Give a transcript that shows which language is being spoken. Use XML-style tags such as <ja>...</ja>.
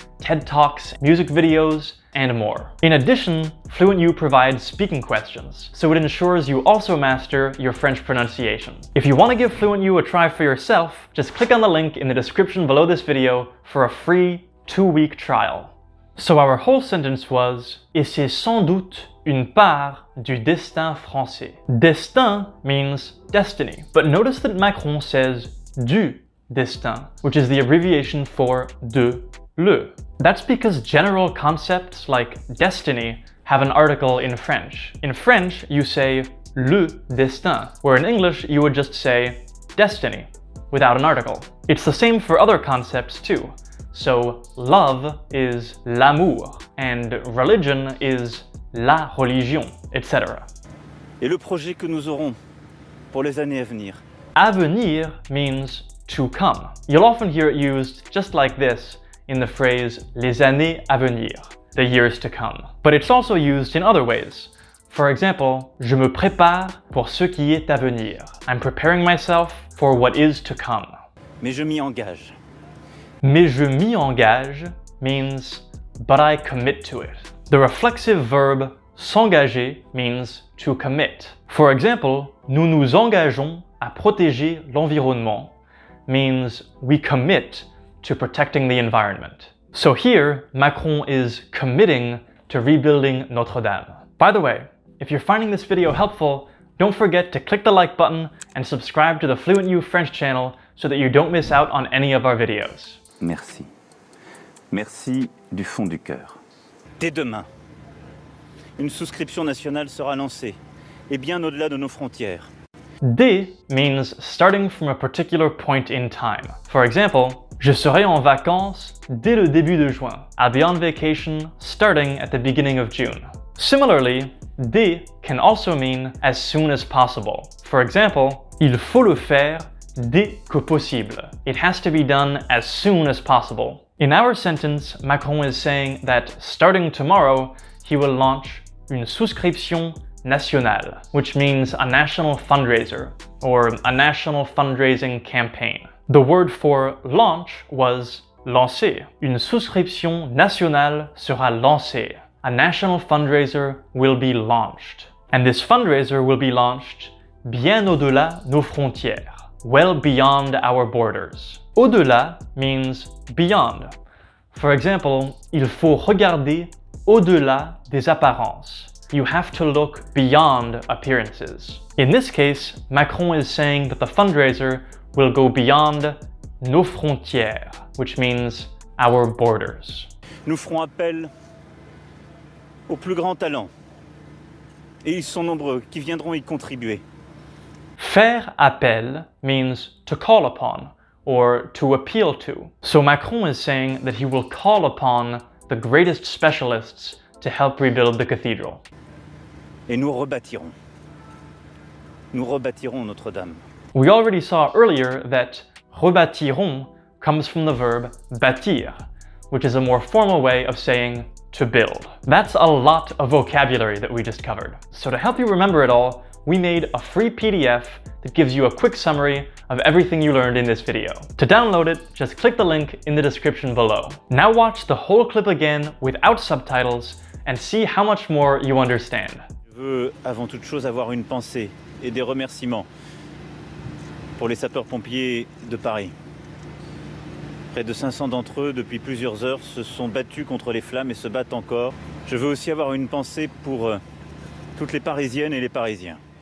<en>TED Talks, music videos, and more. In addition, FluentU provides speaking questions, so it ensures you also master your French pronunciation. If you want to give FluentU a try for yourself, just click on the link in the description below this video for a free 2-week trial. So our whole sentence was,</en> <fr>et c'est sans doute une part du destin français.</fr> <en>Destin means destiny, but notice that Macron says du destin, which is the abbreviation for de le. That's because general concepts like destiny have an article in French. In French, you say le destin, where in English you would just say destiny without an article. It's the same for other concepts too. So love is l'amour, and religion is la religion, etc.</en> <fr>Et le projet que nous aurons pour les années à venir.</fr> <en>Avenir means to come. You'll often hear it used just like this in the phrase les années à venir, the years to come. But it's also used in other ways. For example,</en> <fr>je me prépare pour ce qui est à venir.</fr> <en>I'm preparing myself for what is to come.</en> <fr>Mais je m'y engage. Mais je m'y engage</fr> <en>means but I commit to it. The reflexive verb s'engager means to commit. For example,</en> <fr>nous nous engageons à protéger l'environnement</fr> <en>means we commit to protecting the environment. So here, Macron is committing to rebuilding Notre-Dame. By the way, if you're finding this video helpful, don't forget to click the like button and subscribe to the FluentU French channel so that you don't miss out on any of our videos.</en> <fr>Merci. Merci du fond du cœur. Dès demain, une souscription nationale sera lancée, et bien au-delà de nos frontières.</fr> <en>Dès means starting from a particular point in time. For example,</en> <fr>je serai en vacances dès le début de juin.</fr> <en>I'll be on vacation starting at the beginning of June. Similarly, dès can also mean as soon as possible. For example,</en> <fr>il faut le faire dès que possible.</fr> <en>It has to be done as soon as possible. In our sentence, Macron is saying that starting tomorrow, he will launch</en> <fr>une souscription nationale,</fr> <en>which means a national fundraiser or a national fundraising campaign. The word for launch was lancer.</en> <fr>Une souscription nationale sera lancée.</fr> <en>A national fundraiser will be launched. And this fundraiser will be launched</en> <fr>bien au-delà nos frontières,</fr> <en>well beyond our borders.</en> <fr>Au-delà</fr> <en>means beyond. For example,</en> <fr>il faut regarder au-delà des apparences.</fr> <en>You have to look beyond appearances. In this case, Macron is saying that the fundraiser will go beyond nos frontières, which means our borders.</en> <fr>Nous ferons appel aux plus grands talents, et ils sont nombreux qui viendront y contribuer.</fr> <en>Faire appel means to call upon or to appeal to. So Macron is saying that he will call upon the greatest specialists to help rebuild the cathedral.</en> <fr>Et nous rebâtirons. Nous rebâtirons Notre-Dame.</fr> <en>We already saw earlier that rebâtirons comes from the verb bâtir, which is a more formal way of saying to build. That's a lot of vocabulary that we just covered. So to help you remember it all, we made a free PDF that gives you a quick summary of everything you learned in this video. To download it, just click the link in the description below. Now watch the whole clip again without subtitles and see how much more you understand.</en> <fr>Je veux avant toute chose avoir une pensée et des remerciements pour les sapeurs-pompiers de Paris. Près de 500 d'entre eux, depuis plusieurs heures, se sont battus contre les flammes et se battent encore. Je veux aussi avoir une pensée pour toutes les Parisiennes et les Parisiens.</fr>